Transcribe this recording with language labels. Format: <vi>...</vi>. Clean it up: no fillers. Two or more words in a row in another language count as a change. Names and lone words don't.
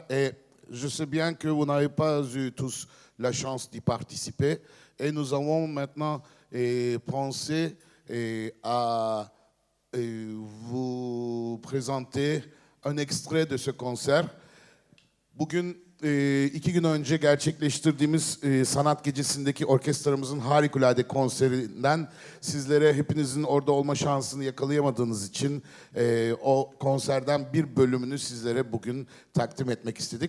<fr>Et je sais bien que vous n'avez pas eu tous la chance d'y participer. Et nous avons maintenant pensé à vous présenter un extrait de ce concert.</fr> <tr>Bugün 2 gün önce gerçekleştirdiğimiz sanat gecesindeki orkestramızın harikulade konserinden sizlere hepinizin orada olma şansını yakalayamadığınız için o konserden bir bölümünü sizlere bugün takdim etmek istedik.</tr>